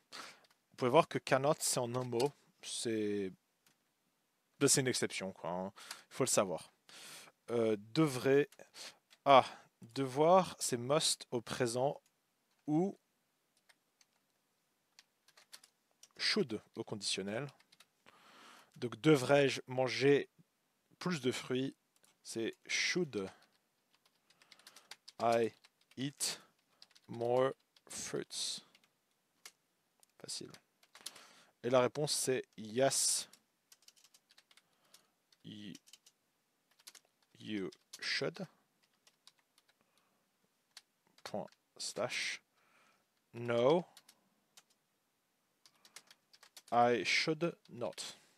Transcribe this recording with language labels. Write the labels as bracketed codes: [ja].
[fr] Vous pouvez voir que cannot, c'est en un mot. C'est une exception, quoi, hein. Il faut le savoir. Devrait. Ah, devoir, c'est must au présent ou should au conditionnel. Donc, devrais-je manger plus de fruits? C'est [en] should I eat more fruits? [fr] Facile. Et la réponse, c'est [en] yes, you should. [fr] Point slash. [en] No, I should not.